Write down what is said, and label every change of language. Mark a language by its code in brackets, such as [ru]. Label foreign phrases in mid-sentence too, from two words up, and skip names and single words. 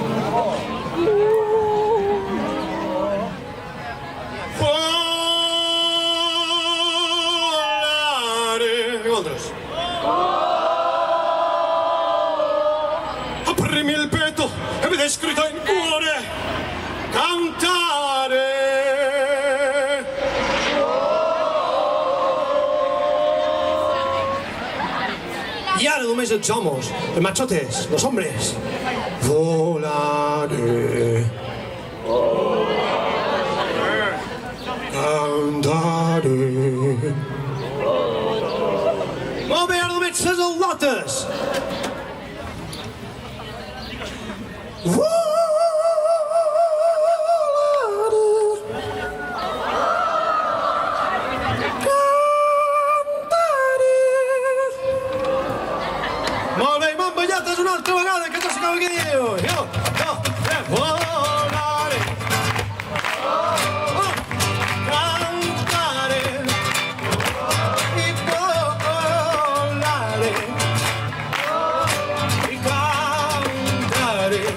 [ca] Volare. I vosaltres? [it] Aprimi il petto e vedi scritto in cuore cantare. [ca] I ara només els homes, els machotes, [es] los hombres. [it] Volare. Cantare. [ca] Molt bé, ara només les al·lotes. Molt bé, m'han ballat una altra vegada, que no s'acaba què diu. [it] Volare. Cantare. [ca] I volare. I cantare.